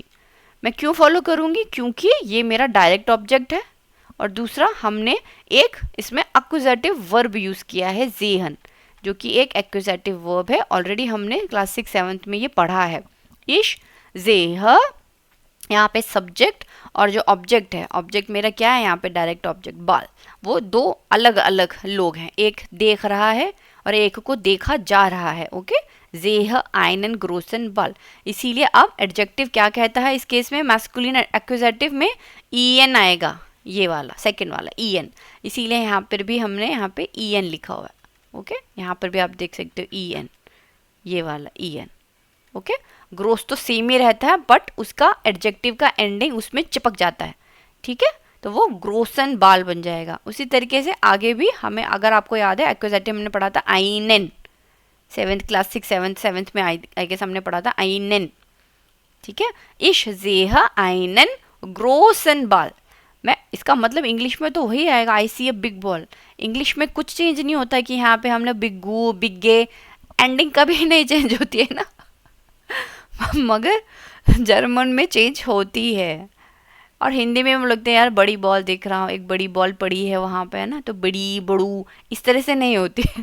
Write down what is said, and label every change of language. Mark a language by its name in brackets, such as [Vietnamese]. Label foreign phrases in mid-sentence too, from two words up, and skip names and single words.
[Hindi] मैं क्यों फॉलो करूंगी, क्योंकि ये मेरा [English] direct object [Hindi] है, और दूसरा हमने एक इसमें [English] accusative verb [Hindi] यूज़ किया है जेहन, जो कि एक [English] accusative verb [Hindi] है, ऑलरेडी हमने क्लास 6-7 में ये पढ़ा है। [German] ich seh, [Hindi] यहाँ पे सब्जेक्ट और जो ऑब्जेक्ट है, ऑब्जेक्ट मेरा क्या है यहाँ पे, [English] direct object [Hindi] बाल, वो दो अलग अलग लोग हैं, एक देख रहा है और एक को देखा जा रहा है। [German] ओके, जेह einen großen Ball, [Hindi] इसीलिए अब एडजेक्टिव क्या कहता है इस केस में, [English] masculine accusative [Hindi] में en आएगा, ये वाला सेकंड वाला en, इसीलिए यहाँ पर भी हमने यहाँ पे en लिखा हुआ है। ओके, यहाँ पर भी आप देख सकते हो en, ये वाला en। ओके, ग्रोस तो सेम ही रहता है, बट उसका एडजेक्टिव का एंडिंग उसमें चिपक जाता है। ठीक है, तो वो [German] großen Ball [Hindi] बन जाएगा। उसी तरीके से आगे भी हमें, अगर आपको याद है एक्यूजेटिव हमने पढ़ा था einen, 7th क्लास 6-7 में [English] I guess [Hindi] हमने पढ़ा था einen। ठीक है, [German] ich seh einen großen Ball, [Hindi] मैं इसका मतलब इंग्लिश में तो वही आएगा, [English] I see a big ball. [Hindi] इंग्लिश में कुछ चेंज नहीं होता कि यहाँ पे हमने बिग्गू बिग्गे, एंडिंग कभी नहीं चेंज होती है ना। मगर जर्मन में चेंज होती है। और हिंदी में हम लगते हैं यार बड़ी बॉल देख रहा हूँ, एक बड़ी बॉल पड़ी है वहाँ पे, है ना, तो बड़ी बड़ू इस तरह से नहीं होती है।